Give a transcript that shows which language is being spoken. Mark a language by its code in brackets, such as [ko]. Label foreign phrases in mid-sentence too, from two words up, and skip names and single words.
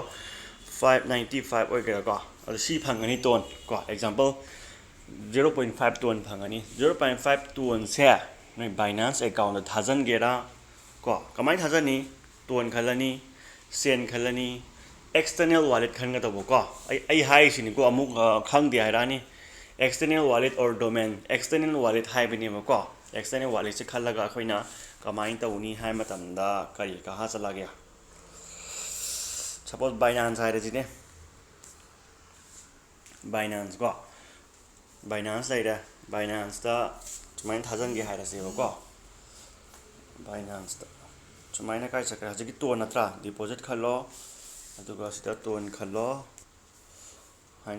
[mni] 595 ꯑꯣꯏꯒꯦꯔꯥꯀꯣ ꯑꯗꯣ ꯁꯤ ꯐꯪꯒꯅꯤ ꯇꯣꯟ ꯀꯣ ꯑꯦꯛꯖꯥꯝꯄꯜ 0.5 ꯇꯣꯟ ꯐꯪꯒꯅꯤ 0.5 ꯇꯣꯟꯁꯦ ꯅꯣꯏ ꯕꯥꯏꯅꯥꯟꯁ ꯑꯦꯀꯥꯎꯟꯗ ꯊꯥꯖꯤꯟꯒꯦꯔꯥ ꯀꯣ ꯀꯃꯥꯏꯅ ꯊꯥꯖꯟꯅꯤ ꯇꯣꯟ ꯈꯜꯂꯅꯤ ꯁꯦꯟ ꯈꯜꯂꯅꯤ [en] external wallet [mni] ꯈꯟꯒꯗꯧꯕꯀꯣ ꯑꯩ ꯍꯥꯏꯔꯤꯁꯤꯅꯤꯀꯣ ꯑꯃꯨꯛ ꯈꯪꯗꯦ ꯍꯥꯏꯔꯛꯑꯅꯤ [en] external wallet or domain external wallet [mni] ꯍꯥꯏꯕꯅꯦꯕꯀꯣ [en] external wallet [mni] ꯁꯦ ꯈꯜꯂꯒ ꯑꯩꯈꯣꯏꯅ ꯀꯃꯥꯏꯅ ꯇꯧꯅꯤ ꯍꯥꯏ ꯃꯇꯝꯗ ꯀꯔꯤ ꯀꯍꯥ ꯆꯠꯂꯒꯦ ꯁꯄꯣꯁ ꯕꯥꯏꯅꯥꯟꯁ ꯍꯥꯏꯔꯁꯤꯅꯦ ꯕꯥꯏꯅꯥꯟꯁ ꯀꯣ ꯕꯥꯏꯅꯥꯟꯁ ꯂꯩꯔꯦ ꯕꯥꯏꯅꯥꯟꯁꯇ ꯁꯨꯃꯥꯏꯅ ꯊꯥꯖꯟꯒꯦ ꯍꯥꯏꯔꯁꯦꯕꯀꯣ ꯕꯥꯏꯅꯥꯟꯁꯇ ꯁꯨꯃꯥꯏꯅ ꯀꯥꯏ ꯆꯠꯈ꯭ꯔꯦ ꯍꯧꯖꯤꯛꯀꯤ ꯇꯣꯟ ꯅꯠꯇ꯭ꯔꯥ ꯗꯤꯄꯣꯖꯤꯠ ꯈꯜꯂꯣ ꯑꯗꯨꯒ ꯁꯤꯗ ꯇꯣꯟ ꯈꯜꯂꯣ ꯍꯥꯏꯅ